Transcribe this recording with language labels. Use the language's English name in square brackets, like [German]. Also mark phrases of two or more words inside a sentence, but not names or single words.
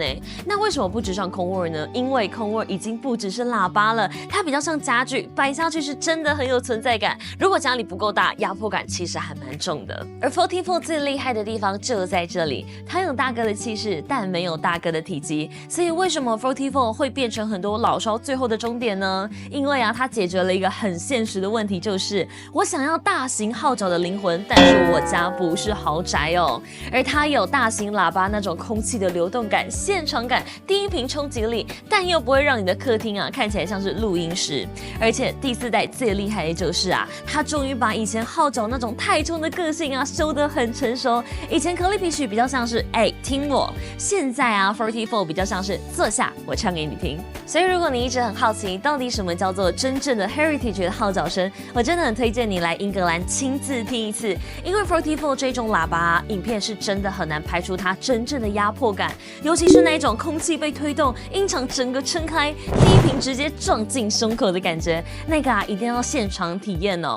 [Chinese] 那為什麼不直上 Convert 呢？因為 Convert 已經不只是喇叭了，它比較像家具，擺下去是真的很有存在感。如果家裡不夠大，壓迫感其實還蠻重的。而 Forte4 最厲害的地方就在這裡，它有大哥的氣勢，但沒有大哥的體積。所以為什麼 Forte4 會變成很多老燒最後的終點呢？因為啊，它解決了一個很現實的問題，就是我想要大型號角的靈魂，但是我家不是豪宅哦。而它有大型喇叭那種空氣的流動感、現場感、低音頻衝擊力，但又不會讓你的客廳啊看起來像是錄音室。而且第4代最厲害的就是啊，它終於把以前號角那種太衝的個性啊修得很成熟。以前 Klipsch 比較像是聽我，現在啊 Forte4 比較像是坐下，我唱給你聽。所以如果你一直很好奇到底什麼叫做真正的 Heritage 的號角聲，我真的很推薦你來英格蘭親自聽一次，因為 Forte4 這種喇叭啊，影片是真的很難拍出它真正的壓迫感，尤其是那一種空氣被推動，音場整個撐開，低頻直接撞進胸口的感覺，那個啊一定要現場體驗哦。